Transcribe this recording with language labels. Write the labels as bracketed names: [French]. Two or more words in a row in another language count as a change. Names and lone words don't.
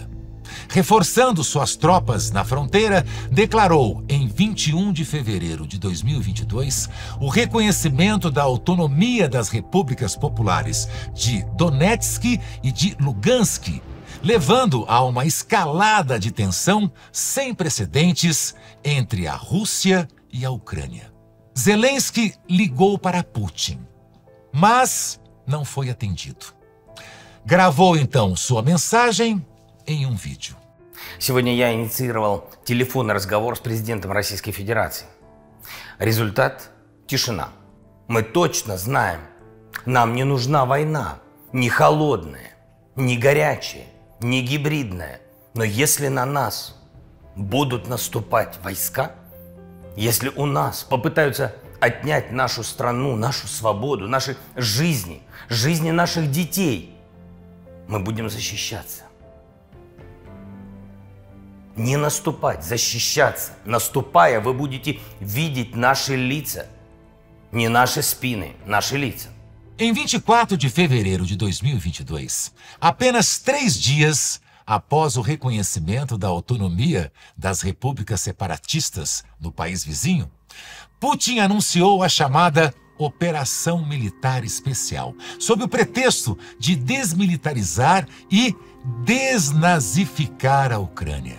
[Portuguese] Reforçando suas tropas na fronteira, declarou em 21 de fevereiro de 2022 o reconhecimento da autonomia das repúblicas populares de Donetsk e de Lugansk, levando a uma escalada de tensão sem precedentes entre a Rússia e a Ucrânia. Zelensky ligou para Putin, mas não foi atendido. Gravou então sua mensagem em um vídeo. [Russian] Сегодня я инициировал телефонный разговор с президентом Российской Федерации. Результат – тишина. Мы точно знаем, нам не нужна война, не холодная, не горячая, не гибридная. Но если на нас будут наступать войска, если у нас попытаются отнять нашу страну, нашу свободу, наши жизни, жизни наших детей, мы будем защищаться. Не наступать, защищаться. Наступая, вы будете видеть наши лица. Не наши spine, наши лица. [Portuguese] Em 24 de fevereiro de 2022, apenas 3 dias após o reconhecimento da autonomia das repúblicas separatistas no país vizinho, Putin anunciou a chamada Operação Militar Especial, sob o pretexto de desmilitarizar e desnazificar a Ucrânia.